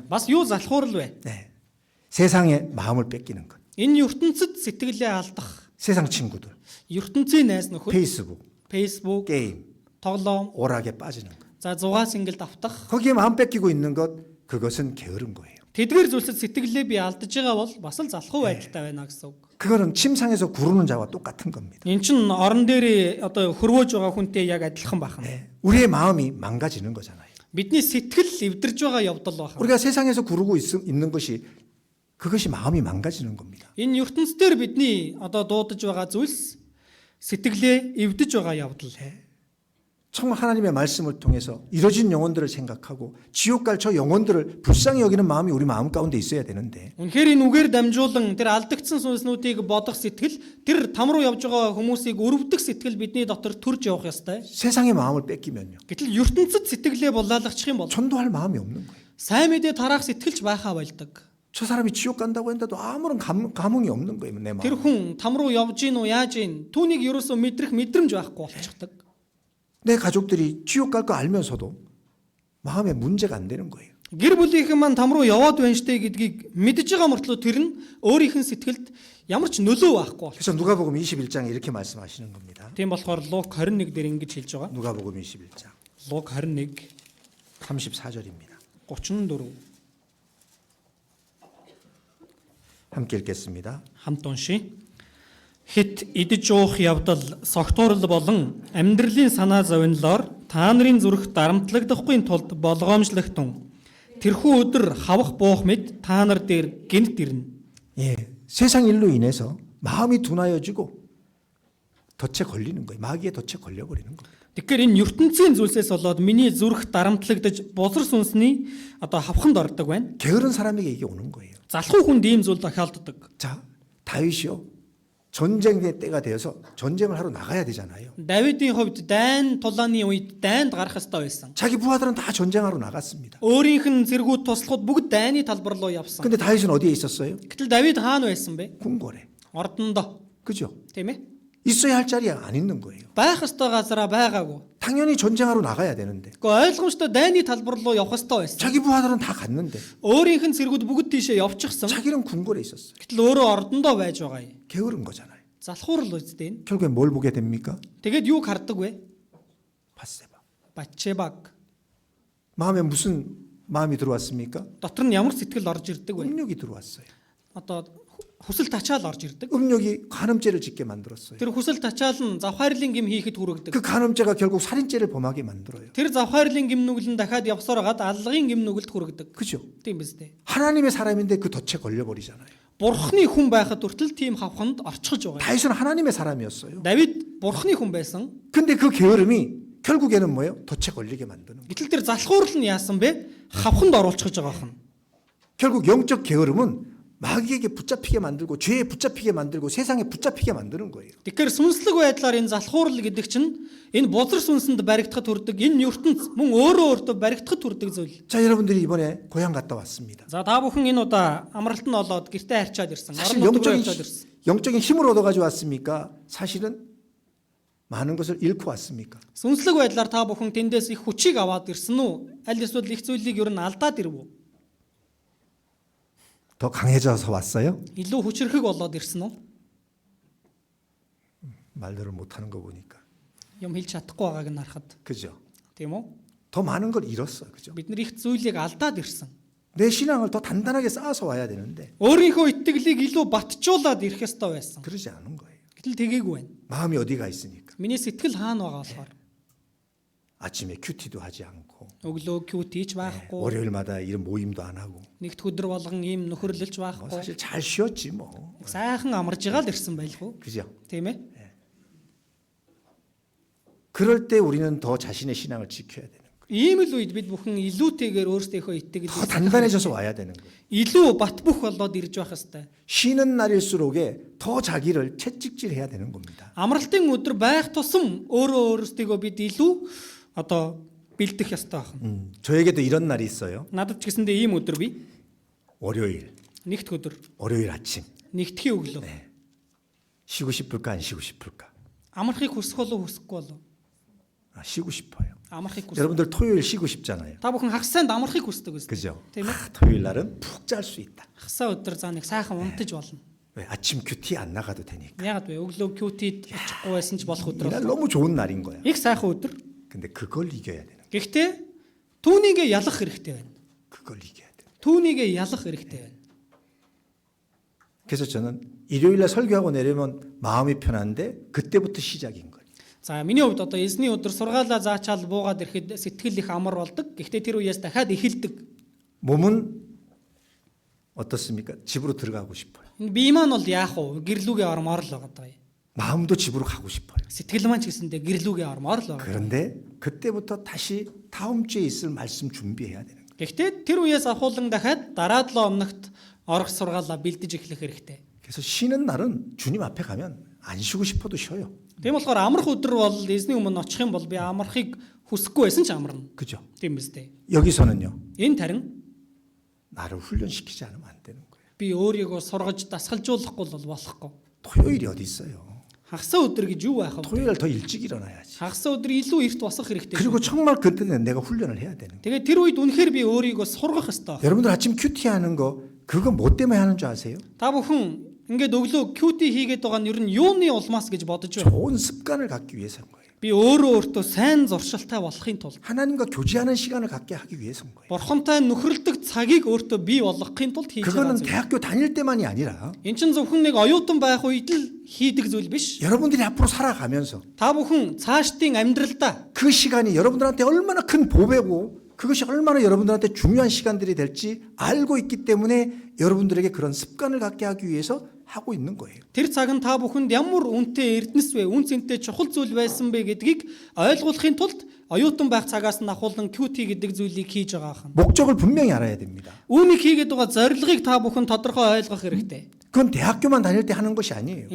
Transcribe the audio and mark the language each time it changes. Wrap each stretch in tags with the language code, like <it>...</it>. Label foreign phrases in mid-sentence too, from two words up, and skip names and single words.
<mn>Бас юу залхуурл вэ?</mn> <ko>네. 세상의 마음을 뺏기는 것.</ko> <mn>Энэ ертөнцид сэтгэлээ алдах,</mn> <ko>세상 친구들,</ko> <mn>ертөнцийн найз нөхөд,</mn> <ko>페이스북,</ko> <mn>Facebook,</mn> <ko>게임,</ko> <mn>тоглоом,</mn> <ko>오락에 빠지는 것.</ko> <mn>за зугаа сингэл давтах.</mn> <ko>거기에 마음 뺏기고 있는 것, 그것은 게으른 거예요.</ko> <mn>Тэдгээр зүйлсэд сэтгэлээ би алдаж байгаа бол бас л залхуу байдалтай байна гэсэн үг.</mn> <ko>그거는 침상에서 구르는 자와 똑같은 겁니다.</ko> <mn>Эн чин орон дээр одоо хөрвөөж байгаа хүнтэй яг адилхан байна.</mn> <ko>네. 우리의 마음이 망가지는 거잖아요.</ko> <mn>Бидний сэтгэл эвдэрж байгаа явдал байна.</mn> <ko>우리가 세상에서 구르고 있는 것이 그것이 마음이 망가지는 겁니다.</ko> <mn>Энэ ертөнцийн бидний одоо дуудаж байгаа зүйлс сэтгэлээ эвдэж байгаа явдал.</mn> <ko>정말 하나님의 말씀을 통해서 이뤄진 영혼들을 생각하고 지옥 갈 저 영혼들을 불쌍히 여기는 마음이 우리 마음 가운데 있어야 되는데</ko> <mn>Үнэхээр энэ үгээр дамжуулан тэр алдагдсан сүнснүүдийг бодох сэтгэл, тэр там руу явж байгаа хүмүүсийг өрөвдөх сэтгэл бидний дотор төрж явах ёстой.</mn> <ko>세상의 마음을 뺏기면요.</ko> <mn>Гэтэл ертөнцид сэтгэлээ булаалгачих юм бол</mn> <ko>전도할 마음이 없는 거예요.</ko> <mn>сайн мэдээ тараах сэтгэлж байхаа болдог.</mn> <ko>저 사람이 지옥 간다고 했는데도 아무런 감흥이 없는 거예요. 내</ko> <mn>Тэр</mn> <ko>마음.</ko> <mn>хүн там руу явж гин үү яаж гин түүнийг ерөөсөө мэдрэх мэдрэмж байхгүй болчихдог.</mn> <ko>내 가족들이 지옥 갈 거 알면서도 마음에 문제가 안 되는 거예요.</ko> <mn>Гэр бүлийнхэн маань там руу яваад байна штэ гэдгийг мэдж байгаа мөртлөө тэр нь өөрийнх нь сэтгэлд ямар ч нөлөө байхгүй.</mn> <ko>그래서 누가복음 21장에 이렇게 말씀하시는 겁니다.</ko> <mn>Тийм болохоор Лук 21 дээр ингэж хэлж байгаа.</mn> <ko>누가복음 21장</ko> <mn>Лук 21</mn> <ko>34절입니다.</ko> <mn>34</mn> <ko>함께 읽겠습니다.</ko> <mn>хамт уншия. Хит идэж уух явдал, согтуурал болон амьдралын санаа зовнилоор та нарын зүрх дарамтлагдахгүй тулд болгоомжлогтун. Тэрхүү өдөр хавах буух мэд та нар дээр гинт ирнэ.</mn> <ko>예, 세상 일로 인해서 마음이 둔하여지고 덫에 걸리는 거예요. 마귀의 덫에 걸려버리는 겁니다.</ko> <mn>Тэгэхээр энэ ертөнцийн зүйлсээс болоод миний зүрх дарамтлагдаж бузар сүнсний одоо хавханд ордог байна.</mn> <ko>게으른 사람에게 이게 오는 거예요.</ko> <mn>Залхуу хүнд ийм зүйл тохиолддог.</mn> <ko>자, 다윗이요. 전쟁의 때가 되어서 전쟁을 하러 나가야 되잖아요.</ko> <mn>Давидын хувьд дайн тулааны үед дайнд гарах ёстой байсан.</mn> <ko>자기 부하들은 다 전쟁하러 나갔습니다.</ko> <mn>Өөрийнх нь зэргүүд туслахад бүгд дайны талбар руу явсан.</mn> <ko>근데 다윗은 어디에 있었어요?</ko> <mn>Гэтэл Давид хаана байсан бэ?</mn> <ko>궁궐에.</ko> <mn>Ордондоо.</mn> <ko>그죠?</ko> <mn>Тийм ээ?</mn> <ko>있어야 할 자리에 안 있는 거예요.</ko> <mn>Байх ёстой газараа байгаагүй.</mn> <ko>당연히 전쟁하러 나가야 되는데</ko> <mn>Гэхдээ ойлгомжтой дайны талбар руу явах ёстой байсан.</mn> <ko>자기 부하들은 다 갔는데</ko> <mn>Өөрийнх нь зэргүүд бүгд тийшээ явчихсан.</mn> <ko>자기는 궁궐에 있었어요.</ko> <mn>Гэтэл өөрөө ордондоо байж байгаа юм.</mn> <ko>게으른 거잖아요.</ko> <mn>Залхуурал үстэй.</mn> <ko>결국엔 뭘 보게 됩니까?</ko> <mn>Тэгээд юуг хардаг вэ?</mn> <ko>바세바.</ko> <mn>Батшебаг.</mn> <ko>마음에 무슨 마음이 들어왔습니까?</ko> <mn>Дотор нь ямар сэтгэл орж ирдэг вэ?</mn> <ko>음욕이 들어왔어요.</ko> <mn>Одоо хүсэл тачаал орж ирдэг.</mn> <ko>음욕이 간음죄를 짓게 만들었어요.</ko> <mn>Тэр хүсэл тачаал нь завхаарлын гим хийхэд хүргэдэг.</mn> <ko>그 간음죄가 결국 살인죄를 범하게 만들어요.</ko> <mn>Тэр завхаарлын гим нүгэл нь дахиад явсаар гаад аллагын гим нүгэлд хүргэдэг.</mn> <ko>그죠?</ko> <mn>Тийм биз дээ.</mn> <ko>하나님의 사람인데 그 덫에 걸려버리잖아요.</ko> <mn>Бурхны хүн байхад хүртэл тийм хавханд орчихж байгаа.</mn> <ko>다윗은 하나님의 사람이었어요.</ko> <mn>Давид бурхны хүн байсан.</mn> <ko>근데 그 게으름이 결국에는 뭐예요? 덫에 걸리게 만드는 거예요.</ko> <mn>Гэтэл тэр залхуурал нь яасан бэ? Хавханд оруулчихж байгаа хэн.</mn> <ko>결국 영적 게으름은 마귀에게 붙잡히게 만들고 죄에 붙잡히게 만들고 세상에 붙잡히게 만드는 거예요.</ko> <mn>Тэгэхээр сүнслэг байдлаар энэ залхуурал гэдэг чинь энэ бузар сүнсэнд баригдахад хүрдэг, энэ ертөнц мөн өөрөө өөртөө баригдахад хүрдэг зүйл.</mn> <ko>자, 여러분들이 이번에 고향 갔다 왔습니다.</ko> <mn>За та бүхэн энэ удаа амралт нь болоод гэртээ харьчаад ирсэн.</mn> <ko>사실</ko> <mn>Орон нутгаар явчаад ирсэн.</mn> <ko>영적인 힘을 얻어가지고 왔습니까? 사실은 많은 것을 잃고 왔습니까?</ko> <mn>Сүнслэг байдлаар та бүхэн тэндээс их хүчийг аваад ирсэн үү? Аль эсвэл их зүйлийг ер нь алдаад ирв үү?</mn> <ko>더 강해져서 왔어요?</ko> <mn>Илүү хүчрхэг болоод ирсэн үү?</mn> <ko>말들을 못하는 거 보니까.</ko> <mn>Юм хэлж чадахгүй байгааг нь харахад.</mn> <ko>그죠?</ko> <mn>Тийм үү?</mn> <ko>더 많은 걸 잃었어요. 그죠?</ko> <mn>Бид нар их зүйлийг алдаад ирсэн.</mn> <ko>내 신앙을 더 단단하게 쌓아서 와야 되는데</ko> <mn>Өөрийнхөө итгэлийг илүү батжуулаад ирэх ёстой байсан.</mn> <ko>그러지 않은 거예요.</ko> <mn>Гэтэл тэгээгүй байна.</mn> <ko>마음이 어디가 있으니까.</ko> <mn>Миний сэтгэл хаана байгаа болохоор</mn> <ko>아침에 큐티도 하지 않고</ko> <mn>өглөө кьютич байхгүй,</mn> <ko>월요일마다 이런 모임도 안 하고</ko> <mn>нэгд өдөр болгон ийм нөхөрлөлж</mn> <ko>뭐</ko> <mn>байхгүй.</mn> <ko>사실 잘 쉬었지 뭐.</ko> <mn>Сайхан амарж байгаа л ирсэн байлгүй.</mn> <ko>그죠?</ko> <mn>Тийм ээ?</mn> <ko>그럴 때 우리는 더 자신의 신앙을 지켜야 되는 거예요.</ko> <mn>Ийм л үед бид бүхэн илүүтэйгээр өөрсдийнхөө</mn> <ko>더</ko> <mn>итгэлийг</mn> <ko>단단해져서 와야 되는 거예요.</ko> <mn>илүү батбөх болоод ирж байх ёстой.</mn> <ko>쉬는 날일수록에 더 자기를 채찍질해야 되는 겁니다.</ko> <mn>Амралтын өдөр байх тусам өөрсдийгөө бид илүү одоо бэлдэх ёстой байна.</mn> <ko>저에게도 이런 날이 있어요.</ko> <mn>Надад ч гэсэндээ ийм өдөр би</mn> <ko>월요일,</ko> <mn>нэгд өдөр,</mn> <ko>월요일 아침.</ko> <mn>нэгдхийн өглөө</mn> <ko>쉬고 싶을까 안 쉬고 싶을까?</ko> <mn>амархыг хүсэх болов хүсэхгүй болов?</mn> <ko>아, 쉬고 싶어요.</ko> <mn>Амархыг хүсэх.</mn> <ko>여러분들 토요일 쉬고 싶잖아요.</ko> <mn>Та бүхэн хагас сайнд амархыг хүсдэг үст.</mn> <ko>그죠?</ko> <mn>Тийм ээ?</mn> <ko>토요일 날은 푹 잘 수 있다.</ko> <mn>Хагасаа өдөр заа нэг сайхан унтаж болно.</mn> <ko>왜? 아침 큐티 안 나가도 되니까.</ko> <mn>Ягаад вэ? Өглөө кьютид очихгүй байсан ч болох өдөр</mn> <ko>이날</ko> <mn>болно.</mn> <ko>너무 좋은 날인 거야.</ko> <mn>Их сайхан өдөр.</mn> <ko>근데 그걸 이겨야 되는 거야.</ko> <mn>Гэхдээ түүнийгээ ялах хэрэгтэй байна.</mn> <ko>그걸 이겨야 돼.</ko> <mn>Түүнийгээ ялах хэрэгтэй байна.</mn> <ko>그래서 저는 일요일 날 설교하고 내려면 마음이 편한데 그때부터 시작인 거예요.</ko> <mn>За миний хувьд одоо эзний өдөр сургаалаа заачаал буугаад ирэхэд сэтгэл их амар болдог. Гэхдээ тэр үеэс дахиад эхэлдэг.</mn> <ko>몸은 어떻습니까? 집으로 들어가고 싶어요.</ko> <mn>Бие маань бол яах вэ? Гэрлүүгээ ормоор л байгаа юм.</mn> <ko>마음도 집으로 가고 싶어요.</ko> <mn>Сэтгэл маань ч гэсэндээ гэрлүүгээ ормоор л байгаа.</mn> <ko>그런데 그때부터 다시 다음 주에 있을 말씀 준비해야 되는 거예요.</ko> <mn>Гэхдээ тэр үеэс ахуулан дахиад дараа 7 өмнөгт орох сургаалаа бэлдэж эхлэх хэрэгтэй.</mn> <ko>그래서 쉬는 날은 주님 앞에 가면 안 쉬고 싶어도 쉬어요.</ko> <mn>Тийм болохоор амрах өдөр бол эзний өмнө очих юм бол би амрахыг хүсэхгүй байсан ч амарна.</mn> <ko>그죠?</ko> <mn>Тийм биз дээ.</mn> <ko>여기서는요.</ko> <mn>Энэ тарин</mn> <ko>나를 훈련시키지 않으면 안 되는 거예요.</ko> <mn>би өөрийгөө сургаж дасгалжуулахгүй бол болохгүй.</mn> <ko>토요일이 어디 있어요?</ko> <mn>Хагасаа өдөр гэж юу байх вэ?</mn> <ko>토요일 날 더 일찍 일어나야지.</ko> <mn>Хагасаа өдөр илүү эрт босох хэрэгтэй.</mn> <ko>그리고 정말 그때는 내가 훈련을 해야 되는 거예요.</ko> <mn>Тэгээд тэр үед үнэхээр би өөрийгөө сургах ёстой.</mn> <ko>여러분들 아침 큐티 하는 거 그거 뭐 때문에 하는 줄 아세요?</ko> <mn>Та бүхэн ингээд өглөө QT хийгээд байгаа нь ер нь юуны улмаас гэж бодож байна.</mn> <ko>좋은 습관을 갖기 위해서인 거예요.</ko> <mn>Би өөртөө сайн зуршилтай болохын тулд</mn> <ko>하나님과 교제하는 시간을 갖게 하기 위해서인 거예요.</ko> <mn>Бурхантай нөхрөлдөг цагийг өөртөө бий болгохын тулд хийж байгаа</mn> <ko>그거는</ko> <mn>зүйл.</mn> <ko>대학교 다닐 때만이 아니라</ko> <mn>Энд чинь зөвхөн нэг оюутан байх үед л хийдэг зүйл биш.</mn> <ko>여러분들이 앞으로 살아가면서</ko> <mn>Та бүхэн цаашдын амьдралдаа</mn> <ko>그 시간이 여러분들한테 얼마나 큰 보배고 그것이 얼마나 여러분들한테 중요한 시간들이 될지 알고 있기 때문에 여러분들에게 그런 습관을 갖게 하기 위해서 하고 있는 거예요.</ko> <mn>тэр цаг нь та бүхэнд ямар үнэтэй эрдэнэс вэ, үн цэнтэй чухал зүйл байсан бэ гэдгийг ойлгуулахын тулд оюутан байх цагаас нь ахуулан QT гэдэг зүйлийг хийж байгаа хань.</mn> <ko>목적을 분명히 알아야 됩니다.</ko> <mn>Үүнийг хийгээд байгаа зорилгыг та бүхэн тодорхой ойлгох хэрэгтэй.</mn> <ko>그건 대학교만 다닐 때 하는 것이 아니에요.</ko>